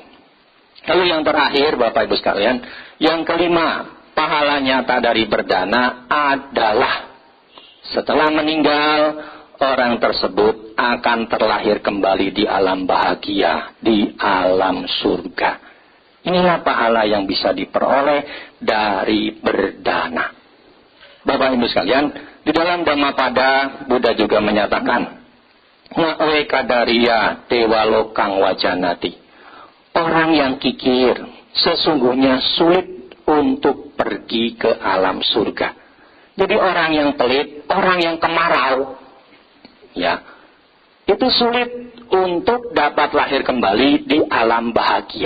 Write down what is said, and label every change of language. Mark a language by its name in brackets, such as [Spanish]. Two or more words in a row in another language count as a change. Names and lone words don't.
[Indonesian] Lalu yang terakhir, Bapak Ibu sekalian, yang kelima, pahala nyata dari berdana adalah setelah meninggal, orang tersebut akan terlahir kembali di alam bahagia, di alam surga. Inilah pahala yang bisa diperoleh dari berdana. Bapak Ibu sekalian, di dalam Dhammapada, Buddha juga menyatakan, [Pali] Ngawe kadaria dewa lokang wajanati. [Indonesian] Orang yang kikir sesungguhnya sulit untuk pergi ke alam surga. Jadi orang yang pelit, orang yang kemarau, ya, itu sulit untuk dapat lahir kembali di alam bahagia.